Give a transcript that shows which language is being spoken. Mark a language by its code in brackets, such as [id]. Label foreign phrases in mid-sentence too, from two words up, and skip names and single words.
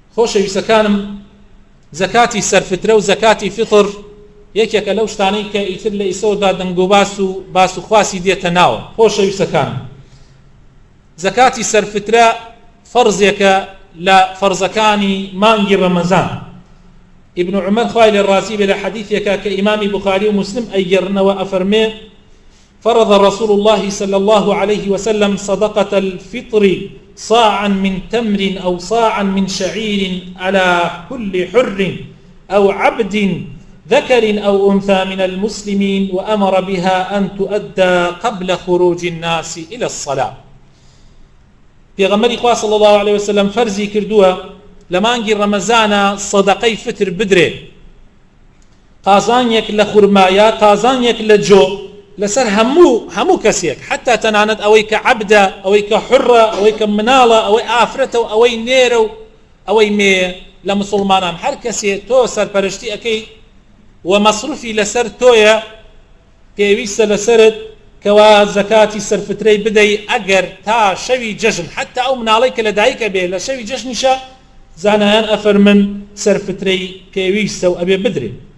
[ckb] خۆشەویستەکانم زەکاتی سەرفترە و زەکاتی فطر یەکێکە لەو شتانەی کە ئیتر لە ئیسەوەدا دەنگ و باس و خواسی دێتە ناوە. خۆشەویستەکانم زەکاتی سەرفترە فەرزێکە لە فەرزەکانی مانگی ڕەمەزان. [ar] ابن عمر [ckb] خوای لێ ڕازی بێ لە حەدیثێکە کە ئیمامی بوخاری و مسلم ئەیگەڕنەوە ئەفەرمێ [ar] فرض رسول الله صلى الله عليه وسلم صدقة الفطر صاعا من تمر أو صاعا من شعير على كل حر أو عبد ذكر أو أنثى من المسلمين وأمر بها أن تؤدى قبل خروج الناس إلى الصلاة. [ckb] پێغەمبەری خوا [ar] صلى الله عليه وسلم [ckb] فرزي کردووە لە مانگی ڕەمەزانە سەدەقەی فتر بدرێ، قازانێک لە خورمایە، قازانێک لە جۆ لەسەر هەموو کەسێک، حتا تەنانەت ئەوەی کە عەبدە، ئەوەی کە حڕە، ئەوەی کە مناڵە، ئەوەی ئافرەتە و ئەوەی نێرە و ئەوەی مێ لە مسلمانان هەر کەسێ تۆ سەرپەرشتی ئەەکەی و مەصروفی لەسەر تۆیە پێویستە لەسرت کەوا زەکاتی سەرفترەی بدەی ئەگەر تا شەوی جەژن، حتا ئەو مناڵەی کە لە دایکە بێ لە شەوی جەژنیشە زانایان ئەفەرمن سەرفترەی پێویستە و ئەبێ بدرێ.